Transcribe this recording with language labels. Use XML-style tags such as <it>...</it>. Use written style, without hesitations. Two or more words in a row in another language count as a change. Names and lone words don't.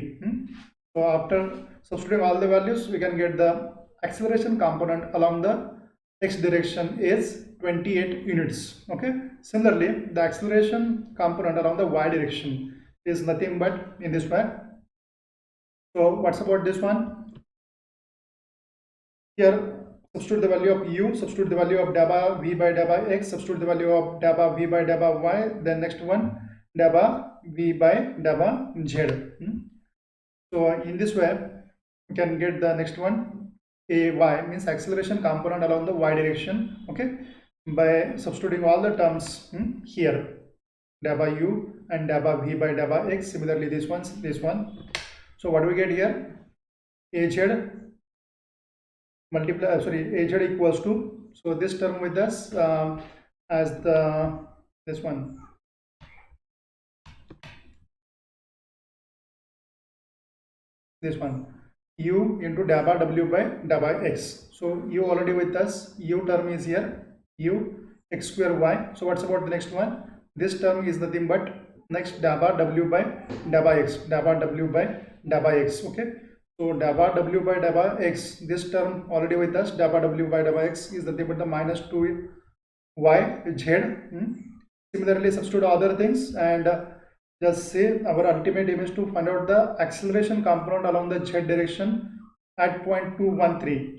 <en>So after substituting all the values, we can get the acceleration component along the x direction is 28 units. Okay, similarly the acceleration component along the y direction is nothing but in this way. So what's about this one? Here substitute the value of u, substitute the value of daba v by daba x, substitute the value of daba v by daba y, then next one daba v by daba z. So in this way we can get the next one, a y means acceleration component along the y direction. Okay, by substituting all the terms here, daba u and daba v by daba x, similarly this one. So what do we get here? Az multiply az equals to, so this term with us as this one, u into daba w by daba x. So u already with us, u term is here, u x square y. So what's about the next one? This term is nothing but next daba w by daba x, daba w by daba x. Okay, so daba w by daba x, this term already with us, daba w by daba x is nothing but the minus 2 y z. Similarly substitute other things and just say our ultimate aim is to find out the acceleration component along the z direction at point 213.</en>